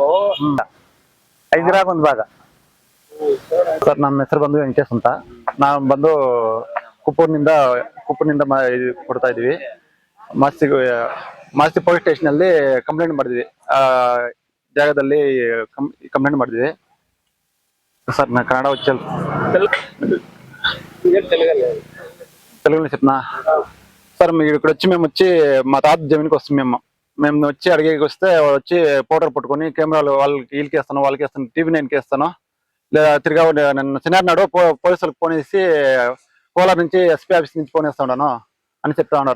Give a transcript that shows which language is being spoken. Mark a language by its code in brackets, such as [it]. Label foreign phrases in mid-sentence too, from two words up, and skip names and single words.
[kn] 5 ಎಕರೆ ಒಂದು ಭಾಗ. ಸರ್ ನಮ್ಮ ಹೆಸರು ಬಂದು ವೆಂಕಟೇಶ್ ಅಂತ. ನಾವು ಬಂದು ಕುಪ್ಪೂರ್ನಿಂದ ಇದು ಕೊಡ್ತಾ ಇದೀವಿ. ಮಾಸ್ತಿ ಪೊಲೀಸ್ ಸ್ಟೇಷನ್ ಅಲ್ಲಿ ಕಂಪ್ಲೇಂಟ್ ಮಾಡಿದ್ವಿ. ಜಾಗದಲ್ಲಿ ಕಂಪ್ಲೇಂಟ್ ಮಾಡಿದ್ವಿ సార్. [te] నా కన్నడ వచ్చేది తెలుగులో చెప్పనా సార్? మీరు ఇక్కడ వచ్చి మేము వచ్చి మా తాత జమీన్కి వస్తాం. మేము వచ్చి అడిగేకి వస్తే వచ్చి పౌడర్ పట్టుకొని కెమెరాలు వీళ్ళకి వేస్తాను, వాళ్ళకి వేస్తాను, TV 9కి వేస్తాను, లేదా తిరిగా నన్ను చిన్నాడు పోలీసులకు ఫోన్ చేసి కోలార్ నుంచి [en] SP office [te] నుంచి ఫోన్ వేస్తా ఉన్నాను అని చెప్తా ఉన్నారు.